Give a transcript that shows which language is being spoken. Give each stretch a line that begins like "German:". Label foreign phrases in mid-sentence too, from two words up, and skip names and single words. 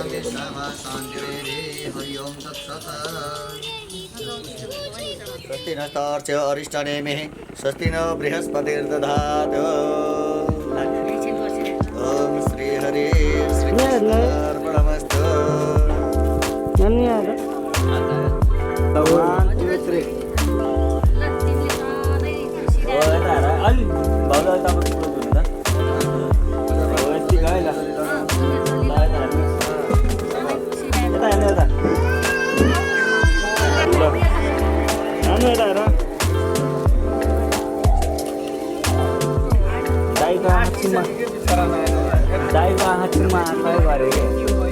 Sanskrit: स्वस्ति नस्तार्च्य अरिष्टनेमिः स्वस्ति न बृहस्पतिर्दधातु ओम श्री हरि श्री कृष्णार्पणमस्तु
Nepali: धन्यवाद भगवान अलि भाउजू तपाईँ हुनु त यति गयो ल यता हेर्नु यता हेर्नु यता हेर दाइको आँखा चिनमा आँखा गऱ्यो कि